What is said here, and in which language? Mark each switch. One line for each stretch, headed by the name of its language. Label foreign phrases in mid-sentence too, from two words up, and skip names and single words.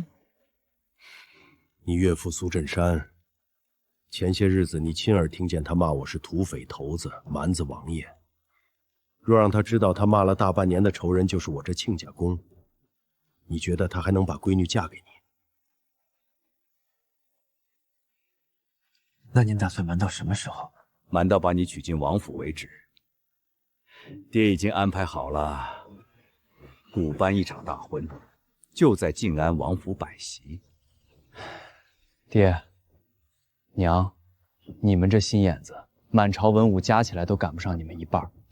Chinese: 你岳父蘇振山，前些日子你親耳聽見他罵我是土匪头子、蠻子王爺。若讓他知道他罵了大半年的仇人就是我这親家公，你覺得他還能把閨女嫁給你？那您打算瞞到什麼時候？瞞到把你娶進王府為止。爹已經安排好了，古辦一場大婚，就在靜安王府擺席。爹，娘，你們這心眼子，滿朝文武加起來都趕不上你們一半。